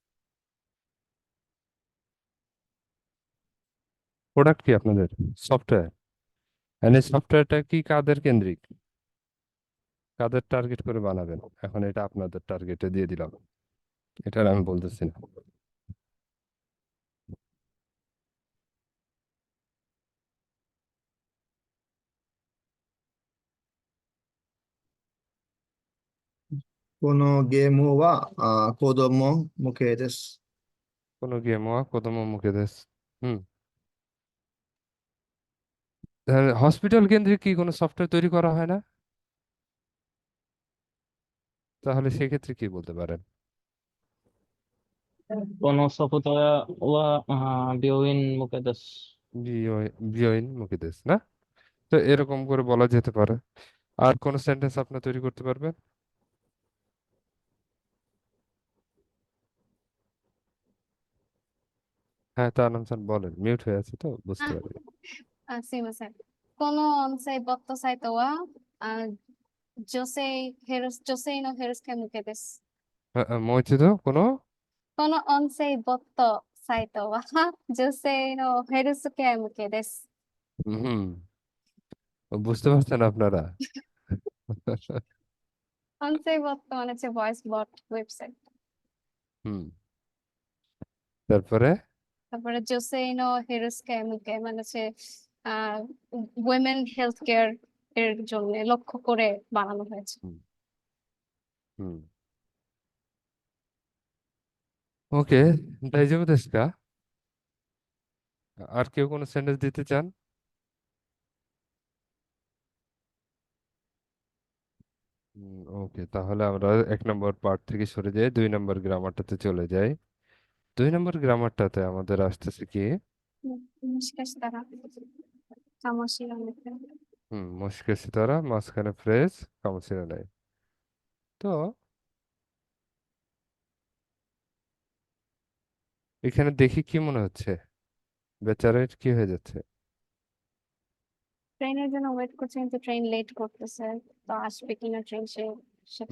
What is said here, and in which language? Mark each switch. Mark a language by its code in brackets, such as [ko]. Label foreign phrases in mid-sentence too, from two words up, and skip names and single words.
[bn] প্রোডাক্ট কি আপনাদের? সফটওয়্যার। মানে সফটওয়্যারটা কি কাদের কেন্দ্রিক, কাদের টার্গেট করে বানাবেন? এখন এটা আপনাদের টার্গেটে দিয়ে দিলাম, এটা আর আমি বলতেছি না। [ja] このゲームは子供向けです. このゲームは子供向けです. হুম। [bn] হসপিটাল কেন্দ্রিক কি কোনো সফটওয়্যার তৈরি করা হয় না? তাহলে সেক্ষেত্রে কি বলতে পারেন? [ja] このソフトウェアは病院向けです. 病院向けですね? [bn] তো এরকম করে বলা যেতে পারে। আর কোন সেন্টেন্স আপনি তৈরি করতে পারবেন? হ্যাঁ, তার নাম বলেন, মিউট হয়ে আছে তো বুঝতে পারি। [ja] すいません。この音声ボットサイトは、女性のヘルスケア向けです。もう一度この音声ボットサイトは、女性のヘルスケア向けです。 [bn] হুম, বুঝতে পারছেন আপনারা? [ja] 音声ボット [bn] মানে হচ্ছে ভয়েস বট ওয়েবসাইট। হুম। তারপরে তারপরে [ja] 女性のヘルスケア向け [bn] মানে হচ্ছে আহ [en] women health care [bn] এর জন্য লক্ষ্য করে বানানো হয়েছে। হুম। হুম। ওকে, [ja] 大丈夫ですか? [bn] আর কেউ কোনো সেন্টেন্স দিতে চান? ওকে, তাহলে আমরা 1 নম্বর পার্ট থেকে সরে যাই, 2 নম্বর গ্রামারটাতে চলে যাই। 2 নম্বর গ্রামারটাতে আমাদের আসতেছে কি? もしかしたらかもしれない。 [ja] もしかしたら, [bn] মাঝখানে ফ্রেজ [ja] かもしれない. [bn] তো এখানে দেখি কি মনে হচ্ছে, বেচারার কি হয়ে যাচ্ছে? ট্রেনের জন্য ওয়েট করছে কিন্তু ট্রেন লেট করতেছে, তো আসবে কিনা ট্রেন সেটা